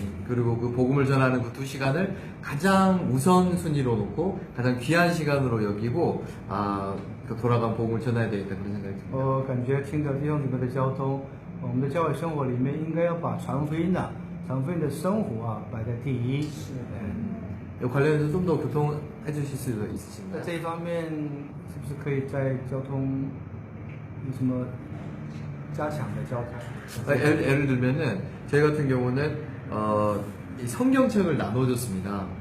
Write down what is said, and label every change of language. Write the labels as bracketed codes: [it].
[ko] 그리고 그 복음을 전하는 그 2시간을 가장 우선순위로 놓고 가장 귀한 시간으로 여기고 그 돌아간 복음을 전해야 되겠다 그런 생각이 듭니다. [zh] 我感觉听着弟兄姊妹的交通，我们的教会生活里面应该要把传福音的生活摆在第一。 [ko] 관련해서 좀 더 교통해 주실 수 있으신가요? [zh] 在这一方面，是不是可以在交通有什么加强的交通？ [ko] 예를 들면은 저희 같은 경우는 이 성경책을 나눠줬습니다.